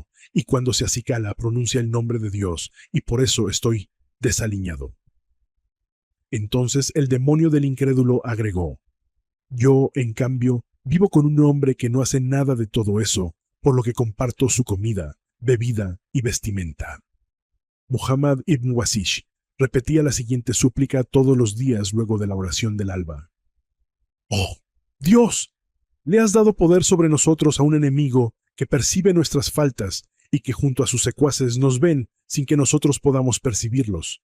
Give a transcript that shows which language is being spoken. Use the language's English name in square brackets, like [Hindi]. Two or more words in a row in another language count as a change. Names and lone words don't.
[Spanish] Y cuando se acicala pronuncia el nombre de Dios, y por eso estoy desaliñado. Entonces el demonio del incrédulo agregó, yo, en cambio, vivo con un hombre que no hace nada de todo eso, por lo que comparto su comida, bebida y vestimenta. Muhammad ibn Wasish repetía la siguiente súplica todos los días luego de la oración del alba. ¡Oh, Dios! Le has dado poder sobre nosotros a un enemigo que percibe nuestras faltas y que junto a sus secuaces nos ven sin que nosotros podamos percibirlos.